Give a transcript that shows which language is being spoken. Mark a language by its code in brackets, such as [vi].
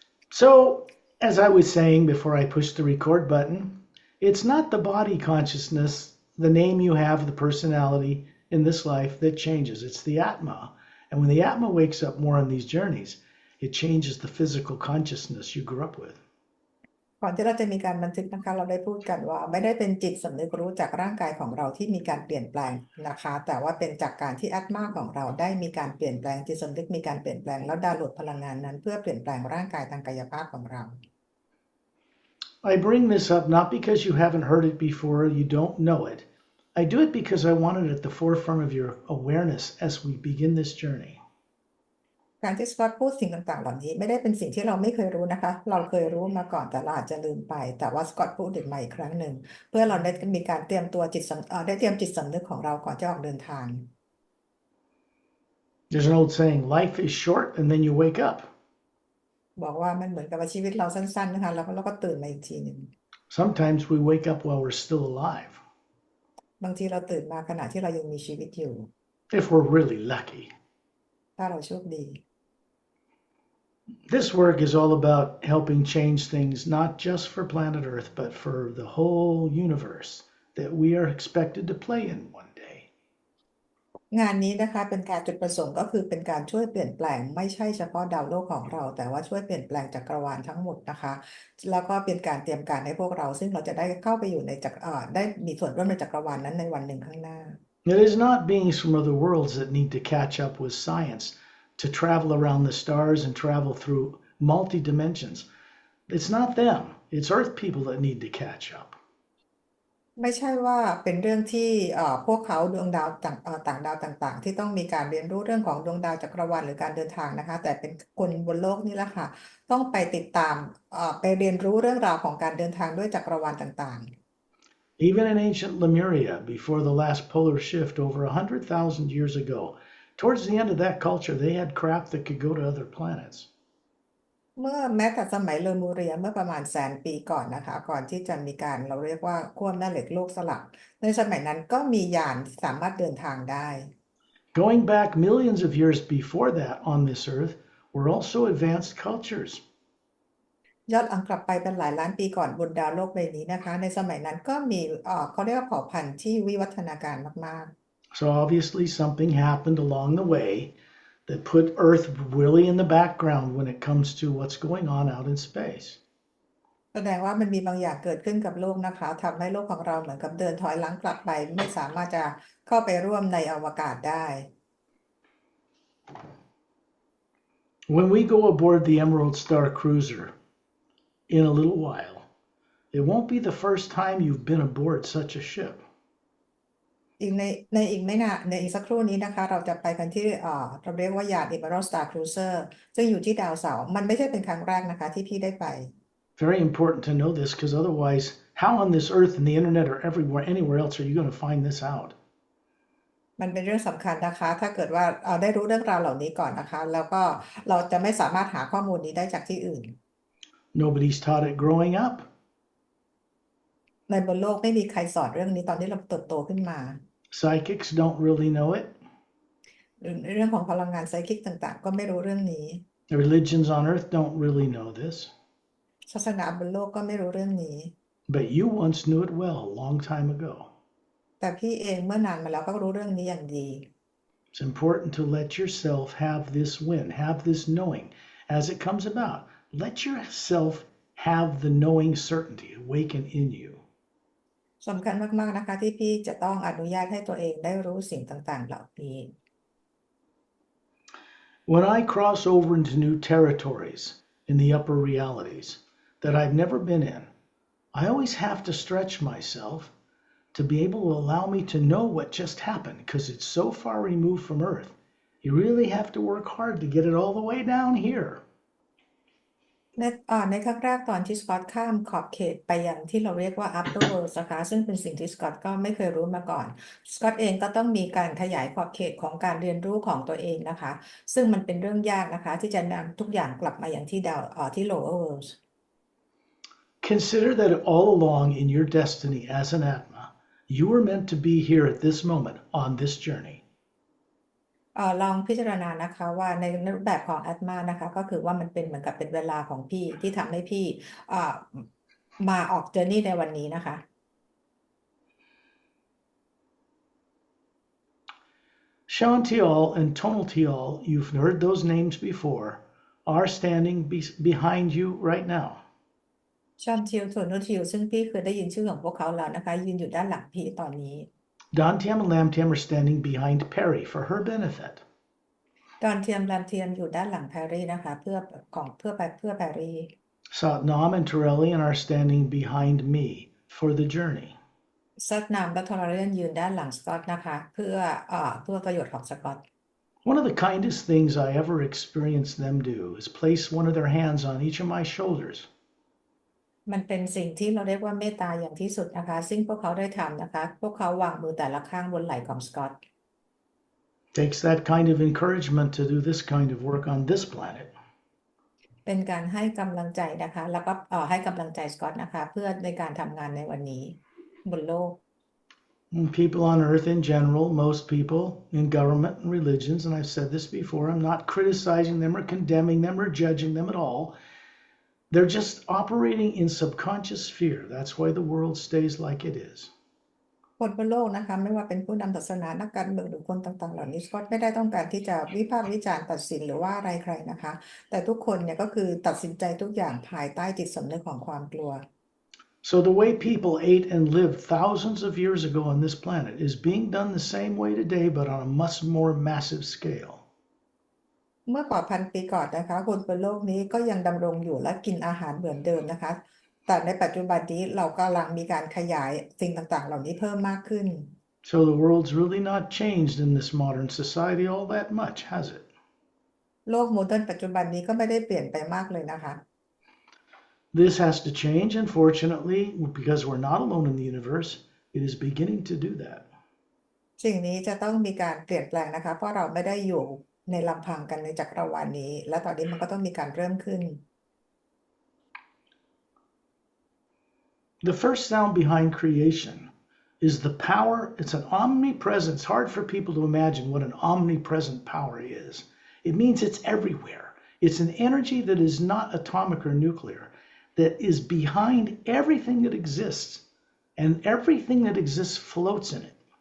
[en] So, as I was saying before I pushed the record button, it's not the body consciousness, the name you have, the personality in this life that changes. It's the Atma. And when the Atma wakes up more on these journeys, it changes the physical consciousness you grew up with. [th] ก่อนที่เราจะมีการบันทึกนะคะเราได้พูดกันว่าไม่ได้เป็นจิตสำนึกรู้จากร่างกายของเราที่มีการเปลี่ยนแปลงนะคะแต่ว่าเป็นจากการที่อัตมาของเราได้มีการเปลี่ยนแปลงจิตสำนึกมีการเปลี่ยนแปลงแล้วดาวน์โหลดพลังงานนั้นเพื่อเปลี่ยนแปลงร่างกายทางกายภาพของเรา [en] I bring this up not because you haven't heard it before, you don't know it. I do it because I want it at the forefront of your awareness as we begin this journey. [th] การที่สกอตพูดสิ่งต่างๆเหล่านี้ไม่ได้เป็นสิ่งที่เราไม่เคยรู้นะคะเราเคยรู้มาก่อนแต่เราอาจจะลืมไปแต่ว่าสกอตพูดถึงมาอีกครั้งหนึ่งเพื่อเราได้มีการเตรียมตัวได้เตรียมจิตสำนึกของเราก่อนจะออกเดินทาง [en] There's an old saying, life is short and then you wake up. [th] บอกว่ามันเหมือนกับว่าชีวิตเราสั้นๆนะคะแล้วก็ตื่นมาอีกทีหนึ่ง [en] Sometimes we wake up while we're still alive. [th] บางทีเราตื่นมาขณะที่เรายังมีชีวิตอยู่ [en] If we're really lucky. [th] ถ้าเราโชคดี [en] This work is all about helping change things, not just for planet Earth, but for the whole universe that we are expected to play in one day. [th] งานนี้นะคะเป็นการจุดประสงค์ก็คือเป็นการช่วยเปลี่ยนแปลงไม่ใช่เฉพาะดาวโลกของเราแต่ว่าช่วยเปลี่ยนแปลงจักรวาลทั้งหมดนะคะแล้วก็เป็นการเตรียมการให้พวกเราซึ่งเราจะได้เข้าไปอยู่ในได้มีส่วนร่วมในจักรวาลนั้นในวันหนึ่งข้างหน้า [en] It is not beings from other worlds that need to catch up with science to travel around the stars and travel through multi-dimensions. It's not them. It's Earth people that need to catch up. [th] ไม่ใช่ว่าเป็นเรื่องที่พวกเขาดวงดาวต่างดาวต่างๆที่ต้องมีการเรียนรู้เรื่องของดวงดาวจักรวาลหรือการเดินทางนะคะแต่เป็นคนบนโลกนี่แหละค่ะต้องไปติดตามไปเรียนรู้เรื่องราวของการเดินทางด้วยจักรวาลต่างๆ [en] Even in ancient Lemuria, before the last polar shift over 100,000 years ago, towards the end of that culture, they had craft that could go to other planets. [th] เมื่อแม้แต่สมัยเลมูเรียเมื่อประมาณแสนปีก่อนนะคะก่อนที่จะมีการเราเรียกว่าขั้วแม่เหล็กโลกสลักในสมัยนั้นก็มียานที่สามารถเดินทางได้ [en] Going back millions of years before that on this earth were also advanced cultures. [th] ย้อนหลังกลับไปเป็นหลายล้านปีก่อนบนดาวโลกใบนี้นะคะในสมัยนั้นก็มีเขาเรียกว่าเผ่าพันธุ์ที่วิวัฒนาการมาก [en] So obviously something happened along the way that put Earth really in the background when it comes to what's going on out in space. [th] ๆแสดงว่ามันมีบางอย่างเกิดขึ้นกับโลกนะคะทำให้โลกของเราเหมือนกับเดินถอยหลังกลับไปไม่สามารถจะเข้าไปร่วมในอวกาศได้ [en] When we go aboard the Emerald Star Cruiser in a little while, it won't be the first time you've been aboard such a ship. [th] อีกในอีกไม่นานในอีกสักครู่นี้นะคะเราจะไปกันที่เราเรียกว่ายาน Emerald Star Cruiser ซึ่งอยู่ที่ดาวเสาร์มันไม่ใช่เป็นครั้งแรกนะคะที่พี่ได้ไป [en] Very important to know this because otherwise, how on this earth and the internet or everywhere, anywhere else are you going to find this out? [th] มันเป็นเรื่องสำคัญนะคะถ้าเกิดว่าได้รู้เรื่องราวเหล่านี้ก่อนนะคะแล้วก็เราจะไม่สามารถหาข้อมูลนี้ได้จากที่อื่น [en] Nobody's taught it growing up. [th] ในบนโลกไม่มีใครสอนเรื่องนี้ตอนที่เราเติบโตขึ้นมา [en] Psychics don't really know it. [th] เรื่องของพลังงานไซคิกต่างๆก็ไม่รู้เรื่องนี้ [en] The religions on earth don't really know this. [th] ศาสนาบนโลกก็ไม่รู้เรื่องนี้ [en] But you once knew it well a long time ago. [th] แต่พี่เองเมื่อนานมาแล้วก็รู้เรื่องนี้อย่างดี [en] It's important to let yourself have this win, have this knowing as it comes about. Let yourself have the knowing certainty awaken in you. [th] สำคัญมากๆนะคะที่พี่จะต้องอนุญาตให้ตัวเองได้รู้สิ่งต่างๆเหล่านี้ [en] When I cross over into new territories in the upper realities that I've never been in, I always have to stretch myself to be able to allow me to know what just happened because it's so far removed from Earth. You really have to work hard to get it all the way down here. [th] ในครั้งแรกตอนที่สกอตข้ามขอบเขตไปยังที่เราเรียกว่า upper world นะคะซึ่งเป็นสิ่งที่สกอตก็ไม่เคยรู้มาก่อนสกอตเองก็ต้องมีการขยายขอบเขตของการเรียนรู้ของตัวเองนะคะซึ่งมันเป็นเรื่องยากนะคะที่จะนำทุกอย่างกลับมาอย่างที่ที่ lower world [en] Consider that all along in your destiny as an Atma, You were meant to be here at this moment on this journey. [th] ลองพิจารณานะคะว่าในรูปแบบของอัตมานะคะก็คือว่ามันเป็นเหมือนกับเป็นเวลาของพี่ที่ทำให้พี่อ่ามาออกเจอร์นี่ในวันนี้นะคะ [en] Shantial and Tonaltial, you've heard those names before, are standing behind you right now. [th] ชอนทิวโทนูทิวซึ่งพี่เคยได้ยินชื่อของพวกเขาแล้วนะคะยืนอยู่ด้านหลังพี่ตอนนี้ [en] Dantiam and Lamtiam are standing behind Pari for her benefit. [th] ดอนเทียมรันเทียมอยู่ด้านหลังแพรรี่นะคะเพื่อแพรรี่ [en] Satnam and Torellian are standing behind me for the journey. [th] ซัตนามและทอร์เรนยืนด้านหลังสกอตนะคะเพื่อประโยชน์ของสกอต [en] One of the kindest things I ever experienced them do is place one of their hands on each of my shoulders. [th] มันเป็นสิ่งที่เราเรียกว่าเมตตาอย่างที่สุดนะคะซึ่งพวกเขาได้ทำนะคะพวกเขาวางมือแต่ละข้างบนไหล่ของสกอต [en] Takes that kind of encouragement to do this kind of work on this planet. [th] เป็นการให้กำลังใจนะคะแล้วก็ให้กำลังใจสกอตนะคะเพื่อในการทำงานในวันนี้บนโลก [en] And people on earth in general, most people in government and religions, and I've said this before, I'm not criticizing them or condemning them or judging them at all. They're just operating in subconscious fear. That's why the world stays like it is. [th] คนบนโลกนะคะไม่ว่าเป็นผู้นำศาสนานักการเมืองหรือคนต่างๆเหล่านี้สกอตไม่ได้ต้องการที่จะวิพากษ์วิจารณ์ตัดสินหรือว่าอะไรใครนะคะแต่ทุกคนเนี่ยก็คือตัดสินใจทุกอย่างภายใต้จิตสำนึกของความกลัว [en] So the way people ate and lived thousands of years ago on this planet is being done the same way today, but on a much more massive scale. [th] เมื่อกว่าพันปีก่อนนะคะคนบนโลกนี้ก็ยังดำรงอยู่และกินอาหารเหมือนเดิมนะคะแต่ในปัจจุบันนี้เรากำลังมีการขยายสิ่งต่างๆเหล่านี้เพิ่มมากขึ้น [en] So the world's really not changed in this modern society all that much, has it? [th] โลกโมเดิร์นปัจจุบันนี้ก็ไม่ได้เปลี่ยนไปมากเลยนะคะ [en] This has to change, and fortunately, because we're not alone in the universe, it is beginning to do that. [th] สิ่งนี้จะต้องมีการเปลี่ยนแปลงนะคะเพราะเราไม่ได้อยู่ในลำพังกันในจักรวาลนี้และตอนนี้มันก็ต้องมีการเริ่มขึ้น [en] The first sound behind creation is the power. It's an omnipresent. It's hard for people to imagine what an omnipresent power is. It means it's everywhere. It's an energy that is not atomic or nuclear, that is behind everything that exists, and everything that exists floats in it.